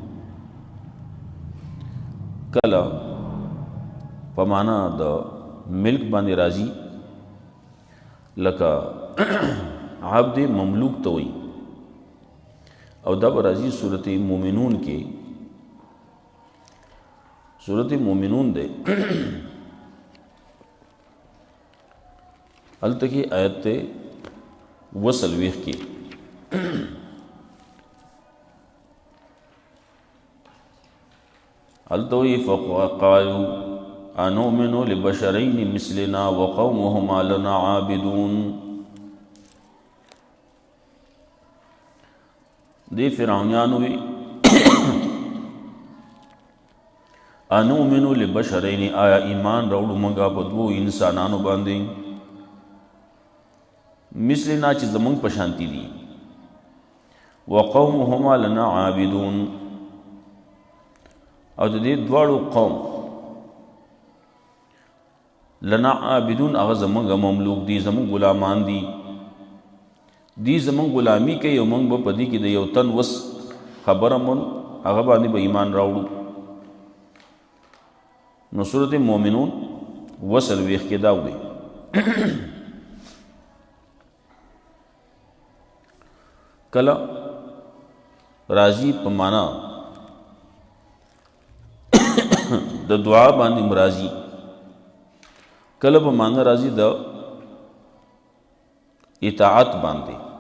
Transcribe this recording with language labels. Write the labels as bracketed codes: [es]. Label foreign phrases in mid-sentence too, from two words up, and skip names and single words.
[ps] کله په معنا د ملک باندې راځي لکه عبد مملوک ته وایي او دا به راځي صورت مومنون کې صورت مومنون دی هلته کې آیت ته 2 کې [ar] التوي فقالوا أنؤمن لبشرين مثلنا وقومهما لنا عابدون [ps] دي فرعونيانو [ar] أنؤمن لبشرين [ps] آیا ایمان راوړو منګه په دوو انسانانو باندې مثلنا چې زمونږ په شانتي دي [ar] وقومهما لنا عابدون [ps] او د دې دواړو قوم [ar] لنا عابدون [ps] هغه زمونږ مملوک دي زمونږ غلامان دي دی زمونږ غلامي کوي او موږ به په دې کې د یو تن وس خبره مون هغه باندې به ایمان راوړو نو سورت مومنون 2 کې دا وایي کله راځي په معنا د دعا باندې مرাজি کله په معنا راځي د اطاعت باندې